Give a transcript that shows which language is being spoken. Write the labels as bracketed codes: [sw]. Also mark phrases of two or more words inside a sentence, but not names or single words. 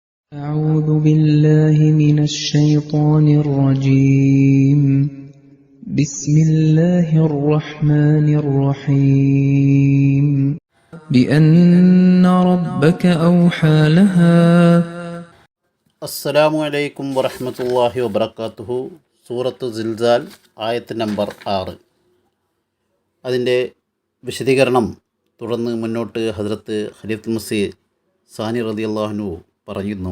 [ar] أعوذ بالله من الشيطان الرجيم بسم الله الرحمن الرحيم بأن ربك أوحى لها السلام عليكم ورحمة الله وبركاته. [ml] സൂറത്ത് സിൽസാൽ ആയത്ത് നമ്പർ 6. അതിൻ്റെ വിശദീകരണം തുടർന്ന് മുന്നോട്ട് ഹദ്രത്ത് ഖലീഫത്തുൽ മസീഹ് സാനി [ar] رضي الله عنه [ml] പറയുന്നു.